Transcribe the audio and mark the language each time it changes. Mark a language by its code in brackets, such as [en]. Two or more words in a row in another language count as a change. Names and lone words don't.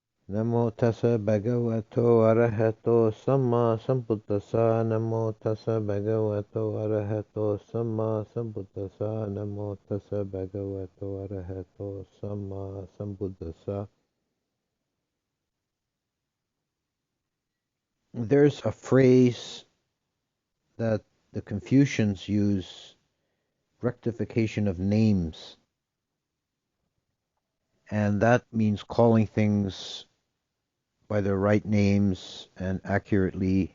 [pi] Namo tassa bhagavato arahato samma sambuddhassa. Namo tassa bhagavato arahato samma sambuddhassa. Namo tassa bhagavato arahato samma sambuddhassa. [en] There's a phrase that the Confucians use, rectification of names, and that means calling things by their right names and accurately.